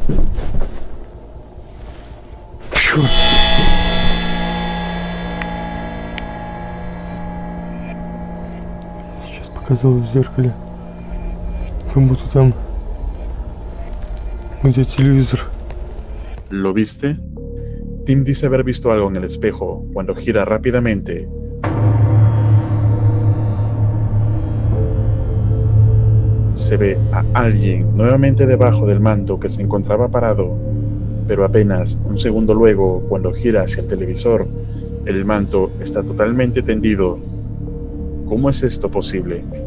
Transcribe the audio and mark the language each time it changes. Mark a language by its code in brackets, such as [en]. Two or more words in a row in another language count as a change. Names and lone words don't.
[ru] Черт! Сейчас показалось в zerkale. Как будто там где televizor. [es] ¿Lo viste? Tim dice haber visto algo en el espejo cuando gira rápidamente. Se ve a alguien nuevamente debajo del manto que se encontraba parado, pero apenas un segundo luego, cuando gira hacia el televisor, el manto está totalmente tendido. ¿Cómo es esto posible?